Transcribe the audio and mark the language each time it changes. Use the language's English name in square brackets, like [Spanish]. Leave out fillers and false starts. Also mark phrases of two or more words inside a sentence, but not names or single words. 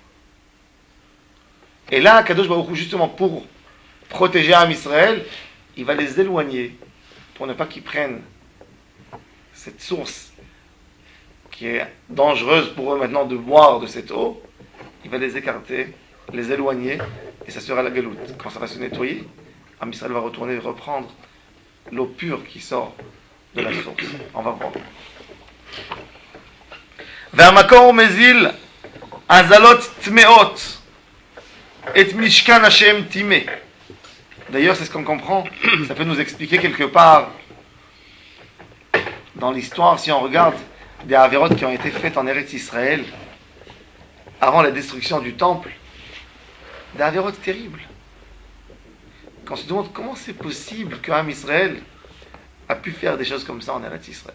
[French] Et là, [Hebrew] קדוש ברוך הוא, [French] justement pour protéger Am Israël, il va les éloigner pour ne pas qu'ils prennent cette source qui est dangereuse pour eux maintenant de boire de cette eau. Il va les écarter, les éloigner, et ça sera la galoute. Quand ça va se nettoyer, Am Israël va retourner et reprendre l'eau pure qui sort de la source. On va voir. [Hebrew] והמקור מזיל הזלות טמאות את משכן השם טימא. [French] D'ailleurs, c'est ce qu'on comprend. Ça peut nous expliquer quelque part dans l'histoire, si on regarde des avérotes qui ont été faites en Eretz Israël avant la destruction du temple, des avérotes terribles. Quand on se demande comment c'est possible qu'Am Israël a pu faire des choses comme ça en Eretz Israël.